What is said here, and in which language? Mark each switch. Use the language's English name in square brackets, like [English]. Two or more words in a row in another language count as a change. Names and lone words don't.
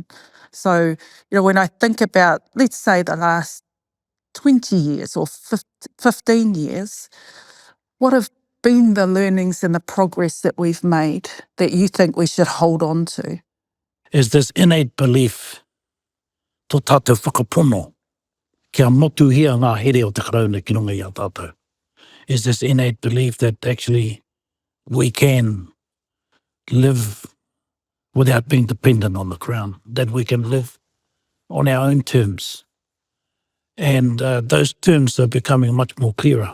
[English] So, when I think about, let's say, the last 20 years or 15 years, what have been the learnings and the progress that we've made that you think we should hold on to? Is this innate belief, [Māori] tō tātou whakapono, kia motu hia ngā here o te karauna ki runga i a tātou. [English] Is this innate belief that actually we can live without being dependent on the Crown, that we can live on our own terms. And those terms are becoming much more clearer.